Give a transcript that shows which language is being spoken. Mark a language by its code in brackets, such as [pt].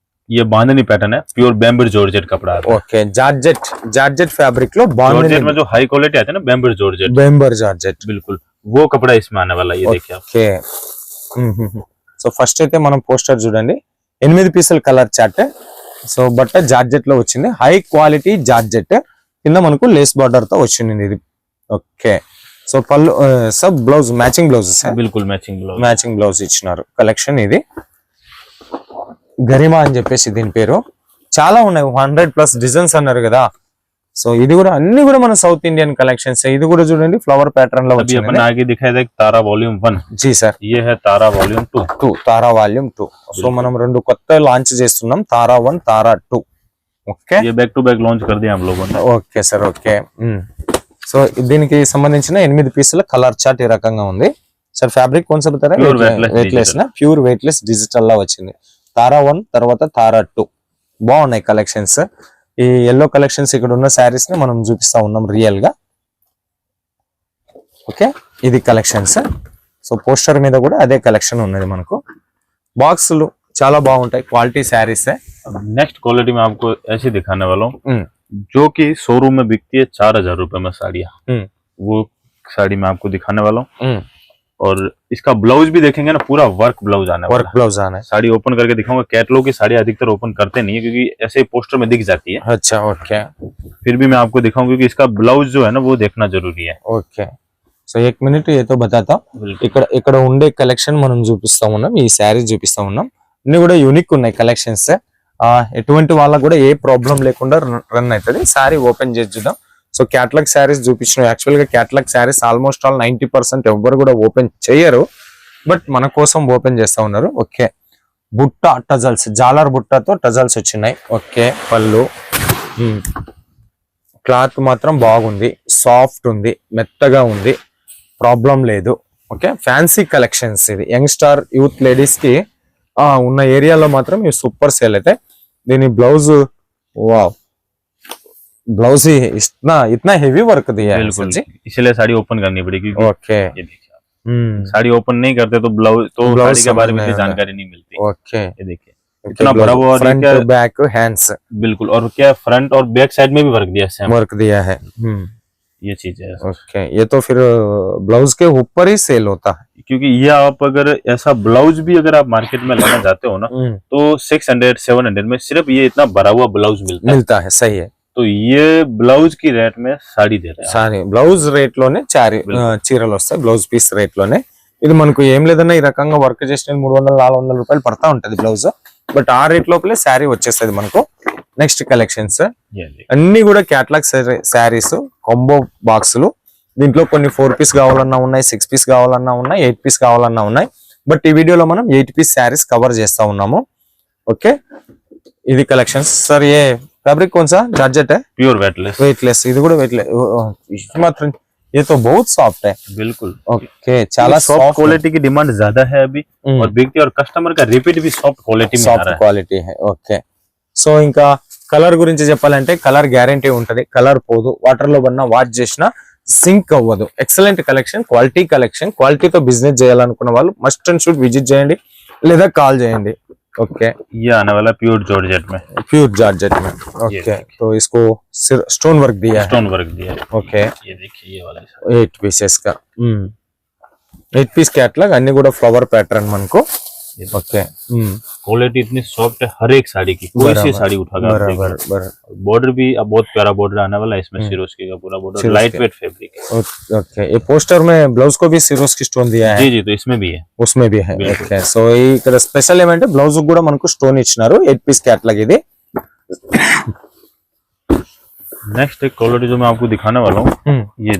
[hi] ये बांधनी पैटर्न है pure bamboo georgette कपड़ा है ओके जॉर्जेट फैब्रिक लो बांधनी में जो हाई क्वालिटी आती है ना बैम्बू जॉर्जेट बिल्कुल वो कपड़ा इसमें आने वाला ये देखिए [te] ओके సో ఫస్ట్ అయితే మనం పోస్టర్ చూడండి 8 పీసుల కలర్ చార్ట్ సో బట్ట జార్జెట్ లో వచ్చింది హై క్వాలిటీ జార్జెట్ కింద మనకు లేస్ బార్డర్ తో వచ్చింది ఇది ఓకే సో పళ్ళు sub blouse matching blouses [hi] బిల్కుల్ [te] matching blouse ఇచ్చినారు కలెక్షన్ ఇది గరిమా అని చెప్పేసి దీని పేరు చాలా ఉన్నాయి 100+ డిజైన్స్ అన్నారు కదా సో ఇది కూడా అన్ని కూడా మన సౌత్ ఇండియన్ కలెక్షన్స్ ఇది కూడా చూడండి ఫ్లవర్ पैटर्न లో వచ్చింది [hi] अपन आगे दिखाया था तारा वॉल्यूम 1 जी सर ये है तारा वॉल्यूम 2 [te] तारा वॉल्यूम 2 సో మనం రెండు కొత్త లాంచ్ చేస్తున్నాం तारा 1 तारा 2 ఓకే [hi] ये बैक टू बैक लॉन्च कर दिया हम लोगों ने [te] ఓకే సర్ ఓకే సో దీనికి సంబంధించిన 8 పీసుల కలర్ చార్ట్ ఈ రకంగా ఉంది సర్ ఫ్యాబ్రిక్ [hi] कौन सा बता रहे हैं वेटलेस ना प्योर वेटलेस डिजिटल [te] లా వచ్చింది तारा 1 తర్వాత तारा 2 బాగున్నాయి కలెక్షన్స్ ఈ yellow కలెక్షన్స్ ఇక్కడ ఉన్న సారీస్ ని మనం చూపిస్తా ఉన్నాం రియల్ గా ఓకే ఇది కలెక్షన్స్ సో పోస్టర్ మీద కూడా అదే కలెక్షన్ ఉన్నది మనకు బాక్సులు చాలా బాగుంటాయి క్వాలిటీ సారీస్ [hi] नेक्स्ट क्वालिटी में आपको ऐसे दिखाने वाला हूँ जो कि शोरूम में बिकती है 4000 रुपए में साड़ियाँ वो साड़ी मैं आपको दिखाने वाला हूँ और इसका ब्लाउज भी देखेंगे ना पूरा वर्क ब्लाउज आना है साड़ी ओपन करके दिखाऊंगा कैटलॉग की साड़ी अधिकतर ओपन करते नहीं है क्योंकि ऐसे पोस्टर में दिख जाती है अच्छा ओके फिर भी मैं आपको दिखाऊंगा क्योंकि इसका ब्लाउज जो है ना वो देखना जरूरी है [te] ఓకే సో 1 మినిట్ ఏతో బతాతా ఇక్కడ ఉండే కలెక్షన్ మనం చూపిస్తా ఉన్నాం ఈ సారీ చూపిస్తా ఉన్నాం అన్ని కూడా యూనిక్ ఉన్నాయి కలెక్షన్స్ ఎటువంటి వాళ్ళకి కూడా ఏ ప్రాబ్లం లేకుండా రన్ అవుతది సారీ ఓపెన్ చేసి చూద్దాం సో క్యాటలాగ్ సారీస్ చూపించిన యాక్చువల్ గా క్యాటలాగ్ సారీస్ ఆల్మోస్ట్ ఆల్ 90% ఎవ్వరు కూడా ఓపెన్ చేయరు బట్ మన కోసం ఓపెన్ చేస్తా ఉన్నారు ఓకే బుట్ట టజల్స్ జాలర్ బుట్టతో టజల్స్ వచ్చినాయి ఓకే పళ్ళు క్లాత్ మాత్రం బాగుంది సాఫ్ట్ ఉంది మెత్తగా ఉంది ప్రాబ్లం లేదు ఓకే ఫ్యాన్సీ కలెక్షన్స్ ఇది యంగ్స్టార్ యూత్ లేడీస్ కి ఉన్న ఏరియాలో మాత్రం ఇవి సూపర్ సేల్ అయితే దీని [hi] ब्लाउज वाव ब्लाउज ही इतना हेवी वर्क दिया है बिल्कुल इसलिए साड़ी ओपन करनी पड़ेगी ओके ये देखिए साड़ी ओपन नहीं करते तो ब्लाउज साड़ी के बारे में जानकारी नहीं मिलती ओके ये देखिए इतना बड़ा हुआ फ्रंट बैक हैंड्स बिल्कुल और क्या फ्रंट और बैक साइड में भी वर्क दिया है ये चीज है ओके ये तो फिर ब्लाउज के ऊपर ही सेल होता है क्योंकि ये आप अगर ऐसा ब्लाउज भी अगर आप मार्केट में लेना चाहते हो ना तो 600-700 में सिर्फ ये इतना भरा हुआ ब्लाउज मिलता है सही है तो ये ब्लाउज की रेट में साड़ी दे रहे हैं [te] साड़ी ब्लाउज रेट లోనే చీరలు వస్తాయి బ్లౌజ్ పీస్ రేట్ లోనే ఇది మనకు ఏం లేదన్నా ఈ రకంగా వర్క్ చేసిన 300-400 రూపాయలు పడతా ఉంటది బ్లౌజ్ బట్ ఆ రేట్ లోపలే సారీ వచ్చేస్తది మనకు నెక్స్ట్ కలెక్షన్స్ అన్ని కూడా క్యాటలాగ్ సారీస్ కాంబో బాక్సులు దీంట్లో కొన్ని 4 పీస్ కావాలన్నా ఉన్నాయి 6 పీస్ కావాలన్నా ఉన్నాయి 8 పీస్ కావాలన్నా ఉన్నాయి బట్ ఈ వీడియోలో మనం 8 పీస్ సారీస్ కవర్ చేస్తా ఉన్నాము ఓకే ఇది కలెక్షన్స్ సర్ ఏ [hi] फैब्रिक कौन सा जॉर्जेट है प्योर वेटलेस [te] ఇది కూడా వెయిట్లెస్ మాత్రం [hi] ये तो बहुत सॉफ्ट है बिल्कुल ओके [te] చాలా [hi] सॉफ्ट क्वालिटी की डिमांड ज्यादा है अभी और बिकती और कस्टमर का रिपीट भी सॉफ्ट क्वालिटी में आ रहा है [te] क्वालिटी है ओके సో ఇంకా కలర్ గురించి చెప్పాలంటే కలర్ గ్యారెంటీ ఉంటది కలర్ పోదు వాటర్ లో బన్నా వాష్ చేసినా సింక్ అవ్వదు ఎక్సలెంట్ కలెక్షన్ క్వాలిటీతో బిజినెస్ చేయాలనుకున్న వాళ్ళు మస్ట్ అండ్ షుడ్ విజిట్ చేయండి లేదా కాల్ చేయండి ओके [hi] ये आने वाला प्योर जॉर्जेट में ओके तो इसको स्टोन वर्क दिया है ओके ये देखिए ये वाला 8 पीसेस का 8 पीस कैटलॉग अन्नी [te] కూడా [hi] फ्लावर पैटर्न [te] మనకు [hi] ओके क्वालिटी इतनी सॉफ्ट है हर एक साड़ी की कोई सी साड़ी उठाकर बराबर बॉर्डर भी अब बहुत प्यारा बॉर्डर आने वाला है इसमें सिरोस्की का पूरा border light weight fabric okay ये पोस्टर में ब्लाउज को भी सिरोस्की स्टोन दिया है जी तो इसमें भी है [te] उसमें भी है ओके సో ఇక్కడ స్పెషల్ ఏమంటే బ్లౌజ్ కూడా మనకు స్టోన్ ఇచ్చినారు 8 పీస్ कैटलॉग ఇది [hi] नेक्स्ट एक क्वालिटी जो मैं आपको दिखाने वाला हूँ ये